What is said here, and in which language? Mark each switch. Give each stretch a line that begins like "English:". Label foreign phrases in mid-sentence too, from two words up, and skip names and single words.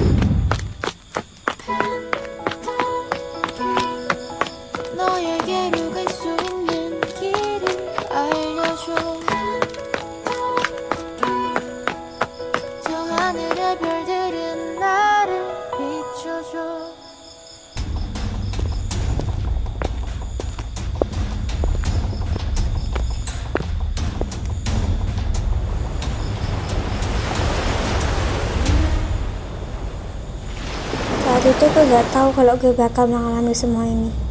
Korean: 너에게로 갈 수 있는 길을 알려줘 저 하늘의 별들은 나를 비춰줘
Indonesian: Saat itu gue gak tahu kalau gue bakal mengalami semua ini.